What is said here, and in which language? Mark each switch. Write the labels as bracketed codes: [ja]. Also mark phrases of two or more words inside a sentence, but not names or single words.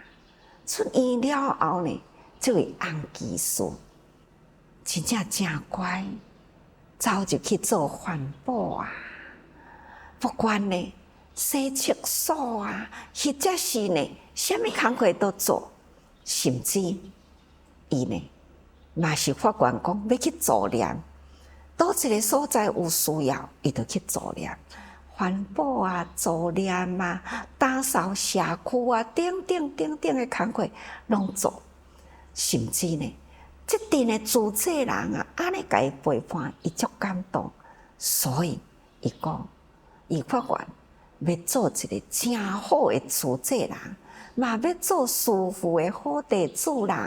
[nan] 出院了后呢，这位洪技师真正真乖，早就去做环保啊，不管呢洗厕所啊，或者是呢什么工课都做，甚至伊呢嘛是发愿讲要去助念，倒一个所在有需要，伊就去助念。环保啊，助念啊，打扫社区啊，等的工课拢做，甚至呢，这阵的主治人啊，安尼甲伊陪伴，伊足感动，所以伊讲，伊发愿要做一个真好的主治人，嘛要做师父的好弟子啦。